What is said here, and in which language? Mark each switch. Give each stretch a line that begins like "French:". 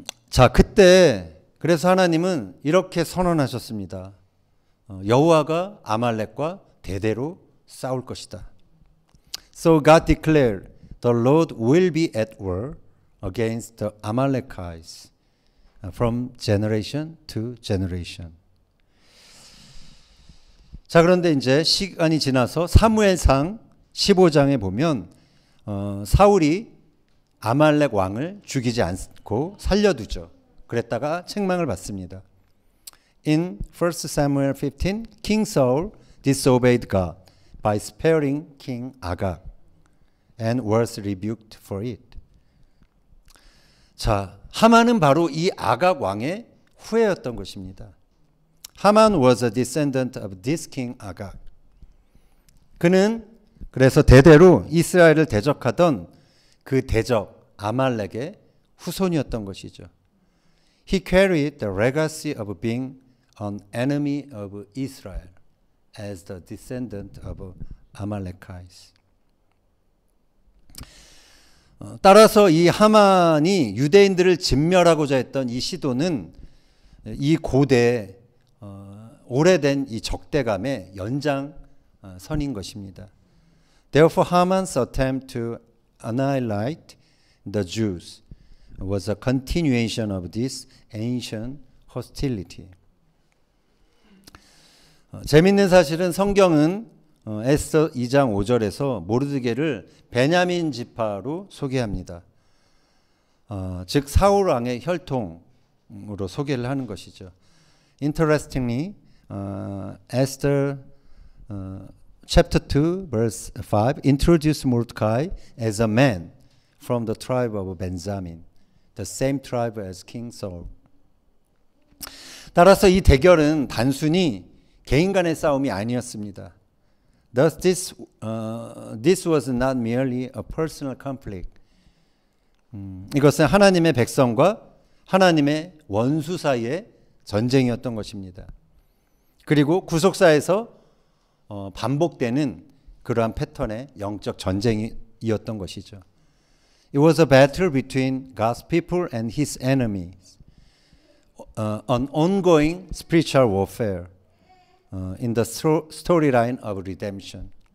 Korean: 자, 그때 그래서 하나님은 이렇게 선언하셨습니다. 여호와가 아말렉과 대대로 싸울 것이다.
English: So God declared, the Lord will be at war against the Amalekites from generation to generation.
Korean: 자, 그런데 이제 시간이 지나서 사무엘상 15장에 보면 사울이 아말렉 왕을 죽이지 않고 살려두죠. 그랬다가 책망을 받습니다.
English: In 1 Samuel 15, King Saul disobeyed God by sparing King Agag and was rebuked for it.
Korean: 자, 하만은 바로 이 아각 왕의 후예였던 것입니다.
English: 하만 was a descendant of this king Agag.
Korean: 그는 그래서 대대로 이스라엘을 대적하던 그 대적 아말렉의 후손이었던 것이죠.
English: He carried the legacy of being an enemy of Israel as the descendant of Amalekites.
Korean: 따라서 이 하만이 유대인들을 진멸하고자 했던 이 시도는 이 고대 오래된 이 적대감의 연장선인 것입니다.
English: Therefore, Haman's attempt to annihilate the Jews was a continuation of this ancient hostility.
Korean: 재밌는 사실은 성경은 에스더 2장 5절에서 모르드게를 베냐민 지파로 소개합니다. 즉 사울 왕의 혈통으로 소개를 하는 것이죠.
English: Interestingly, Esther chapter 2 verse 5 introduced Mordecai as a man from the tribe of Benjamin, the same tribe as King Saul.
Korean: 따라서 이 대결은 단순히 개인 간의 싸움이 아니었습니다.
English: Thus, this was not merely a personal conflict.
Korean: 이것은 하나님의 백성과 하나님의 원수 사이의 전쟁이었던 것입니다. 그리고 구속사에서 반복되는 그러한 패턴의 영적 전쟁이었던 것이죠.
English: It was a battle between God's people and His enemies, an ongoing spiritual warfare. In the storyline of redemption.